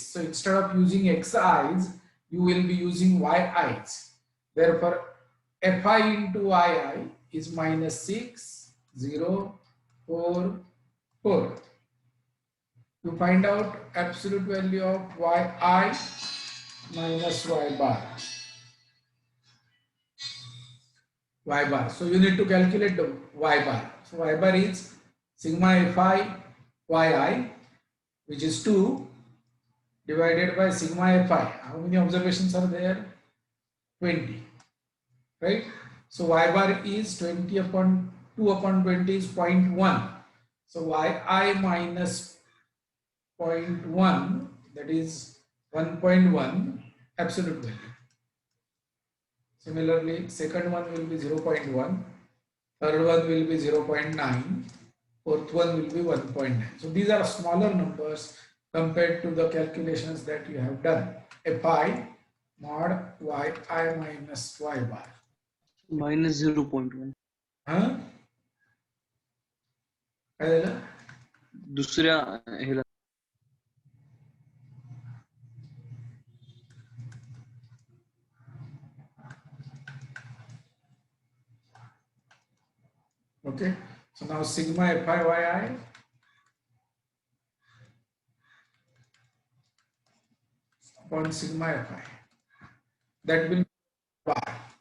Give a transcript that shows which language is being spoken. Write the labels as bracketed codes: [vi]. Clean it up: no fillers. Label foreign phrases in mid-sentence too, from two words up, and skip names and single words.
[en] So instead of using xi's, you will be using yi's. Therefore, fi into yi is minus 6, 0, 4, 4. You find out absolute value of yi minus y bar. Y bar. So you need to calculate the y bar. So y bar is sigma fi yi, which is 2 divided by sigma fi. How many observations are there? 20. Right? So y bar is 20 upon 2 upon 20 is 0.1. So yi minus 0.1, that is 1.1 absolute value. Similarly, second one will be 0.1, third one will be 0.9, fourth one will be 1.9. So these are smaller numbers compared to the calculations that you have done. Fi mod yi minus y bar. minus 0.1. [mr] Huh? काय झालं? दुसऱ्या ह्याला [en] Okay, so now sigma fi yi upon sigma fi, that will be y.